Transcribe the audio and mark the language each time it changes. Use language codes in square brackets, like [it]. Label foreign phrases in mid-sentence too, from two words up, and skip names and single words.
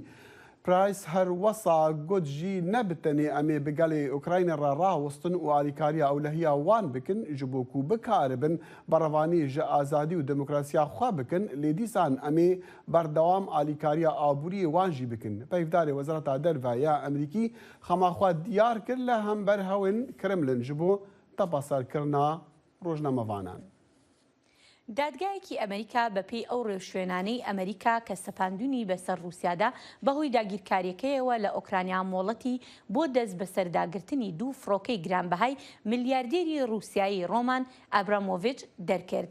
[ku] Price her wesa got jî nebitenê em ê bi gelê Ukrayna re rawestin û alîkariya ewlehiya wan bikin ji bo ku bikaribin berevanî ji azadî û demokrasiya xwe bikin lê dîsan em ê berdewam alîkariya aboriyê wan jî bikin. Peyvdarê Wezareta Derve ya Emerîkî xema xwe diyar kir li hember hewên Kremlin ji bo tepaserkirina rojnamevanan. [ckb] دادگایەکی ئەمریکا بەپێی ئەو ڕێوشوێنانەی ئەمریکا کە سەپاندونی بەسەر رووسیادا بەهۆی داگیرکاریەکەیەوە لە ئۆکرانیا مۆڵەتی بۆ دەست بە سەرداگرتنی دوو فڕۆکەی گرانبەهای میلیاردێری رووسیایی ڕۆمان ئابرامۆڤیچ دەرکرد.